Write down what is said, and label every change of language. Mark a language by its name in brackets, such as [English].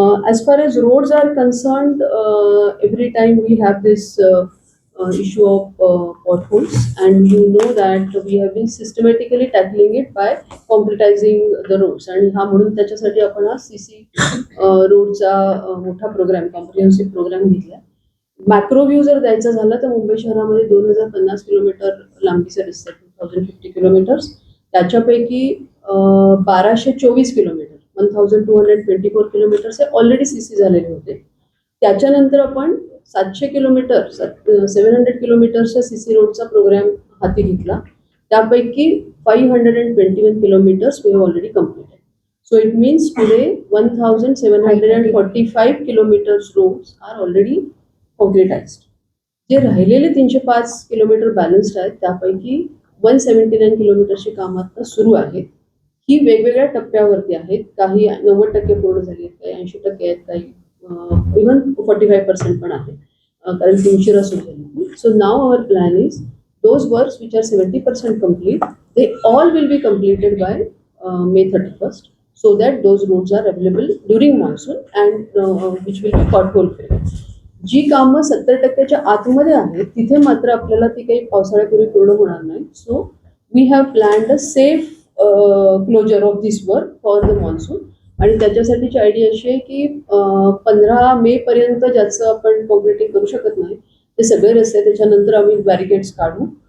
[English] As far as roads are concerned, every time we have this issue of potholes, and you know that we have been systematically tackling it by concretizing the roads. [Marathi] आणि हा म्हणून त्याच्यासाठी आपण हा CC रोडचा मोठा programme comprehensive programme घेतला. Macro view जर द्यायचा झाला तर मुंबई शहरामध्ये 2050 किलोमीटर लांबीचे रस्ते 2050 किलोमीटर्स त्याच्यापैकी 1224 किलोमीटर 1224 किलोमीटर्स हे ऑलरेडी CC झालेले होते. त्याच्यानंतर आपण 700 किलोमीटर 700 किलोमीटरच्या CC रोडचा प्रोग्राम हाती घेतला. त्यापैकी [English] 521 kilometres we have already completed. So it means today 1745 kilometres roads are already concretised. [Marathi] जे राहिलेले 305 किलोमीटर बॅलन्स्ड आहेत त्यापैकी 179 किलोमीटरची कामं आता सुरू आहेत. ही वेगवेगळ्या टप्प्यावरती आहेत. काही 90% पूर्ण झाली आहेत, काही 80% आहेत, काही इव्हन 45% पण आहेत. कारण ती उशिरा सुरू झाली. [English] So now our plan is those works which are 70% complete, they all will be completed by May 31st, so that those roads are available during monsoon and which will be pothole free. [Marathi] जी कामं 70%च्या आतमध्ये आहेत तिथे मात्र आपल्याला ती काही पावसाळ्यापूर्वी पूर्ण होणार नाही. [English] So we have planned a safe closure of this work for the monsoon. [Marathi] आणि त्याच्यासाठीची आयडिया अशी आहे की 15 मे पर्यंत ज्याचं आपण कॉन्क्रिटिंग करू शकत नाही ते सगळे रस्ते त्याच्यानंतर आम्ही बॅरिकेड्स काढू.